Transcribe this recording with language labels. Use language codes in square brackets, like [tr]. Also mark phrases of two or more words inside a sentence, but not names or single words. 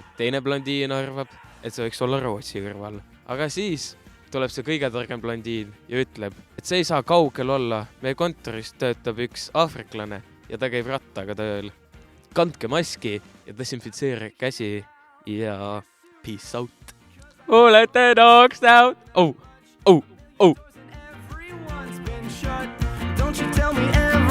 [et] Teine blondiin arvab, et see võiks olla Rootsi kõrval. Aga siis tuleb see kõige targem blondiin ja ütleb, et see ei saa kaugel olla. Meie kontoris töötab üks aafriklane ja ta käib rattaga tööl. Kandke maski ja desinfitseerige käsi ja [en] peace out. Olete dogs out! Oh! Everyone's been shut. Don't you tell me